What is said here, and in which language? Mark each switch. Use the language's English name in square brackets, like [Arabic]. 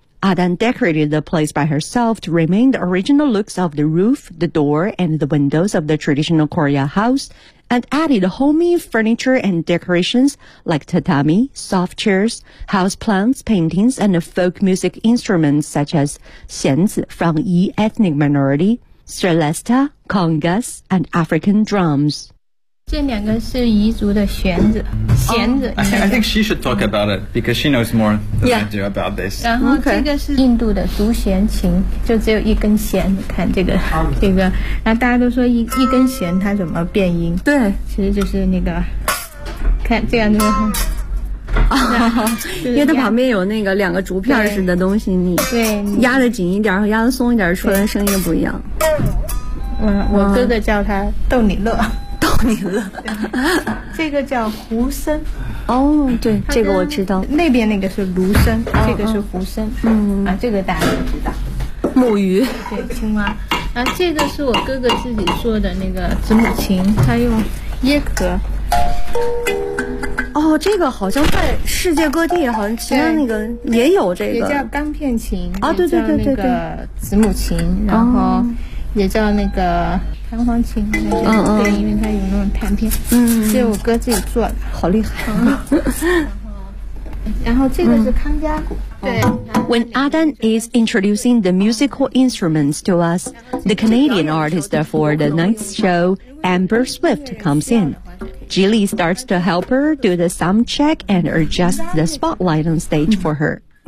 [English] Adan decorated the place by herself to remain the original looks of the roof, the door, and the windows of the traditional Korea house, and added homey furniture and decorations like tatami, soft chairs, house plants, paintings, and folk music instruments such as 弦子from Yi ethnic minority, celesta, congas, and African drums. [Chinese] 这两个是彝族的弦子 [English] I think she should talk about it because she knows more than、yeah. I do about this. [Chinese] 然后这个是印度的独弦琴就只有一根弦你看这个、这个然后大家都说 一根弦它怎么变音对其实就是那个看这样子、就是、因为它旁边有那个两个竹片似的东西你压得紧一点和压得松一点出来的声音不一样我哥哥叫它逗你乐逗你乐这个叫胡声哦、oh, 对这个我知道那边那个是芦声、oh, 这个是胡声、 oh. 啊这个大家都知道木鱼对青蛙啊这个是我哥哥自己做的那个子母琴他用椰壳哦、oh, 这个好像在世界各地好像其他那个也有这个也叫钢片琴啊、oh, 对对对对对子母琴然后也叫那个弹簧琴对因为它有那种弹片这是我哥自己做的好厉害、然后这个是康佳鼓 [English] When Adan is introducing the musical instruments to us, the Canadian artist for the night's show, Amber Swift, comes in. Jili starts to help her do the sound check and adjust the spotlight on stage for her.